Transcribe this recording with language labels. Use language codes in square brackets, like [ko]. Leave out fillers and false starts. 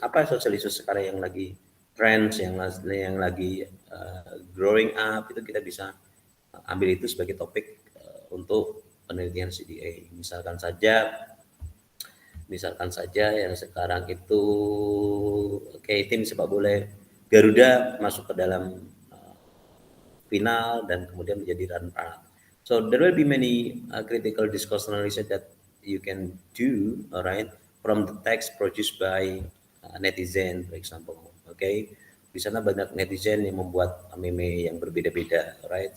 [id] Apa social issues sekarang yang lagi trends, yang lagi growing up, itu kita bisa ambil itu sebagai topik untuk penelitian CDA. Misalkan saja yang sekarang itu tim sepak bola Garuda masuk ke dalam final dan kemudian menjadi run part. [en] So there will be many critical discourse analysis that you can do, alright, from the text produced by netizen, for example. [id] Okay, di sana banyak netizen yang membuat meme yang berbeda-beda, alright.